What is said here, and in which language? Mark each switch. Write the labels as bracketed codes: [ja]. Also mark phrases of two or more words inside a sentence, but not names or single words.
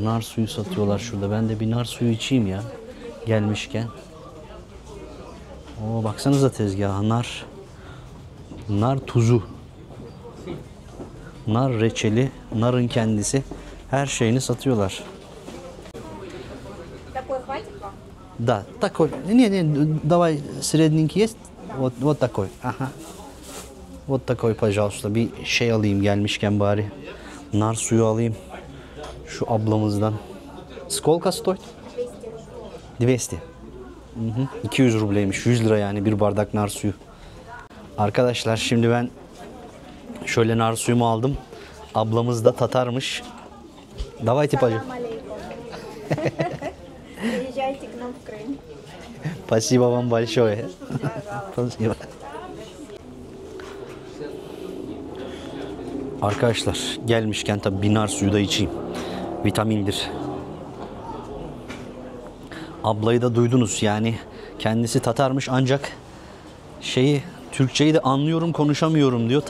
[tr] Nar suyu satıyorlar şurada. Ben de bir nar suyu içeyim ya gelmişken. Oo, baksanıza tezgaha, nar tuzu, nar reçeli, narın kendisi, her şeyini satıyorlar. [ru] Да, такой. Не, давай средненький есть. Вот такой. Ага. Вот такой, пожалуйста. [tr] Bir şey alayım gelmişken bari. Nar suyu alayım. Şu ablamızdan. [ru] Сколько стоит? 200. [tr] 200 rubleymiş. 100 lira yani bir bardak nar suyu. Arkadaşlar şimdi ben şöyle nar suyumu aldım. Ablamız da Tatarmış. [ru] Давайте, пожалуйста. Приезжайте к нам в Крым. Спасибо вам большое. Спасибо. [tr] Arkadaşlar gelmişken tabi binar suyu da içeyim. Vitamindir. Ablayı da duydunuz yani kendisi Tatarmış ancak Türkçeyi de anlıyorum konuşamıyorum diyor.